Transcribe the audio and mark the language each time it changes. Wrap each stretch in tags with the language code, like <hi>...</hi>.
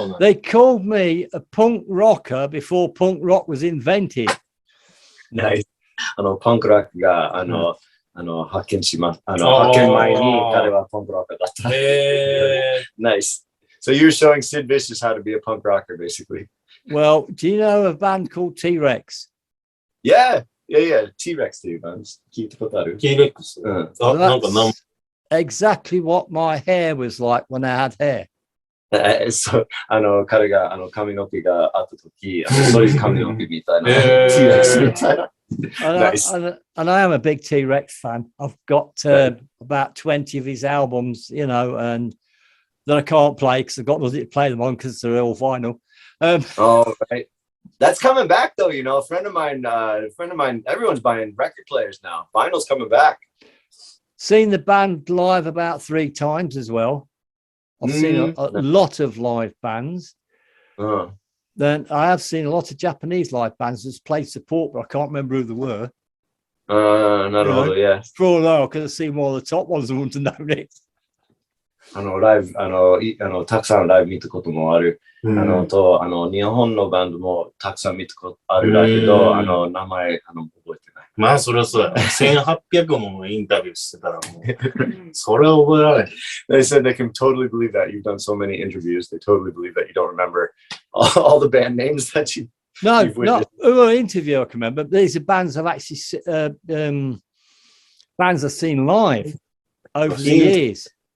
<en>They called me a punk rocker before punk rock was invented. Nice.</en> <ja>パンクロックが発見します。発見前に彼はパンクロックだった。</ja> <en>Nice. So you're showing Sid Vicious how to be a punk rocker, basically. Well, do you know a band called T-Rex? Yeah.</en> <ja>T-Rex っていうバンド聞いたことある？ T-Rex。</ja> <en>That's exactly what my hair was like when I had hair.</en> <ja>そう、彼が髪の毛があったとき、そういう髪の毛みたいな。 T-Rex みたいな。Nice.</ja> <en>And I am a big T-Rex fan. I've got about 20 of his albums, you know, and that I can't play because I've got nothing to play them on because they're all vinyl. Oh, right. That's coming back, though. You know, a friend of mine, everyone's buying record players now. Vinyl's coming back. Seen the band live about 3 times as well. I've seen a lot of live bands. Then I have seen a lot of Japanese live bands that's played support, but I can't remember who they were. Yeah. For all I could have seen more of the top ones and wouldn't have known it.</en> <ja>ライブ、たくさんライブ見たこともある。と、日本のバンドもたくさん見たことあるだけど、名前、覚えてない。まあ、それはそうだ。 1800もインタビューしてたらもう、それは覚えられない。</ja> <en>They said they can totally believe that. You've done so many interviews. They totally believe that you don't remember all the band names that you. No, not an interview I can remember. These are bands I've actually bands I've seen live over the years.</en>